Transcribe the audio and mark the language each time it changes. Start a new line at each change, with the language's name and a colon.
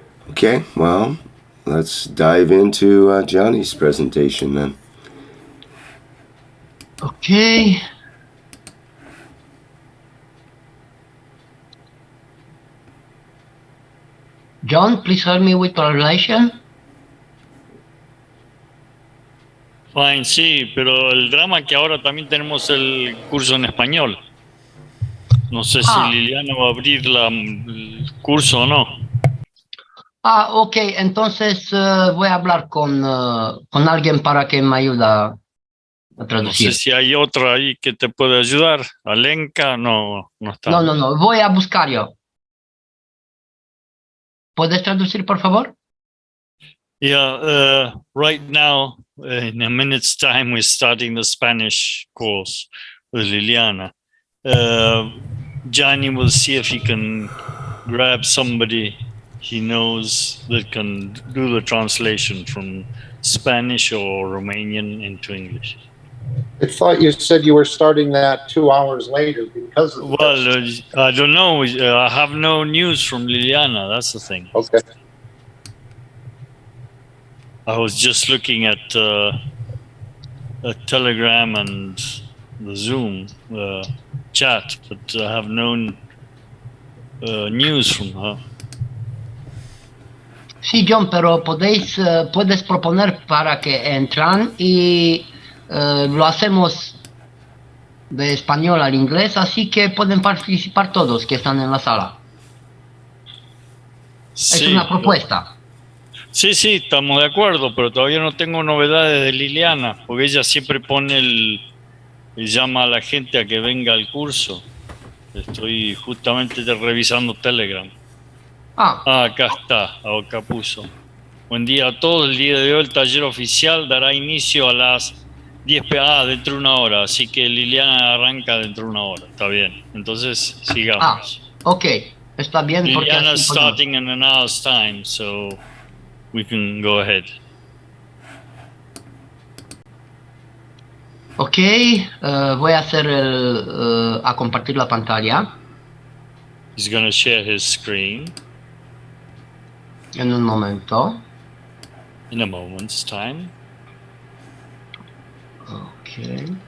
English: Okay, well, let's dive into Gianni's presentation then. Okay. John, please help me with translation.
Spanish: Fine, sí, pero el drama que ahora también tenemos el curso en español. No sé si Liliana va a abrir el curso o no. Ok, entonces voy a hablar con alguien para que me ayude a traducir. No sé si hay otra ahí que te puede ayudar. Alenka no está. No, voy a buscar yo. ¿Puedes traducir, por favor?
English: Yeah, right now, in a minute's time, we're starting the Spanish course with Liliana. Johnny will see if he can grab somebody he knows that can do the translation from Spanish or Romanian into English. I thought you said you were starting that 2 hours later because of the I don't know. I have no news from Liliana. That's the thing. Okay. I was just looking at Telegram and the Zoom chat, but I have no news from her.
Spanish: Sí, John, pero puedes proponer para que entran y lo hacemos de español al inglés, así que pueden participar todos que están en la sala. Sí, Es una propuesta. Sí, estamos de acuerdo, pero todavía no tengo novedades de Liliana, porque ella siempre llama a la gente a que venga al curso. Estoy justamente revisando Telegram. Acá está, acá puso. Buen día a todos. El día de hoy el taller oficial dará inicio a las 10 p.m. Dentro de una hora. Así que Liliana arranca dentro de una hora. Está bien. Entonces, sigamos. Ok. Está bien.
English: Liliana is starting in an hour's time, so we can go ahead. Ok.
Spanish: Voy a hacer a compartir la pantalla.
English: He's going to share his screen.
Spanish: En un momento.
English: In a moment's time. Okay.